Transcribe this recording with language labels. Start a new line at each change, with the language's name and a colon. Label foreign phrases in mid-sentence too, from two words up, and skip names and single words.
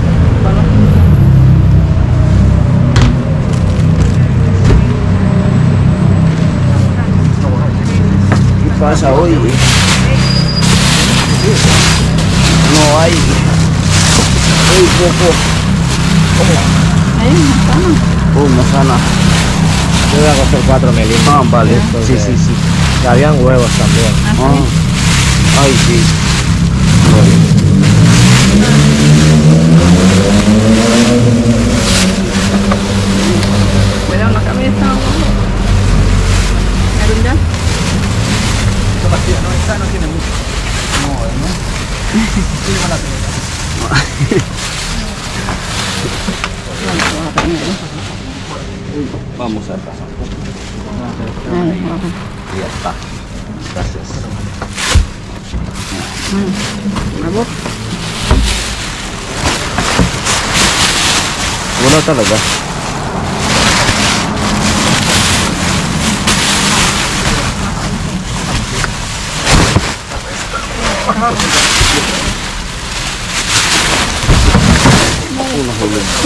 Filipino: Ipasa, oy.
Spanish: No ay. Oy, poco.
Filipino: Ayun, masana. Oh, masana.
Spanish: Yo voy a coger 4 melines. Ah, vale. Sí, sí, sí. Y habían huevos también. Ah. Ay, sí. Cuidado la cabeza.
Filipino: ¿Meron dyan?
Spanish: No, esta no tiene mucho. No, ¿no? Sí, Vamos a pasar. Ay, okay. Ya está. Gracias.
Filipino: Mabot. Wala talaga. Ako nahulog.